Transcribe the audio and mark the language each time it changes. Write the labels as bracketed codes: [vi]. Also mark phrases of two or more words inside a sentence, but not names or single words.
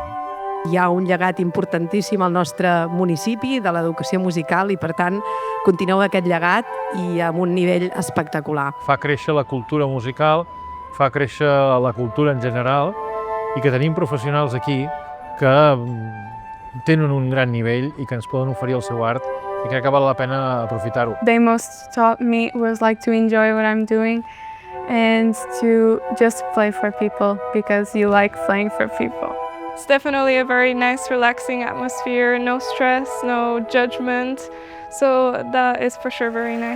[ca] Hi ha un llegat importantíssim al nostre municipi de l'educació musical i, per tant, continueu aquest llegat i amb un nivell espectacular. Fa créixer la cultura musical, fa créixer la cultura en general i que tenim professionals aquí que tenen un gran nivell i que ens poden oferir el seu art i crec que val la pena aprofitar-ho. [en] They most taught me was like to enjoy what I'm doing and to just play for people because you like playing for people. It's definitely a very nice, relaxing atmosphere, no stress, no judgment, so that is for sure very nice.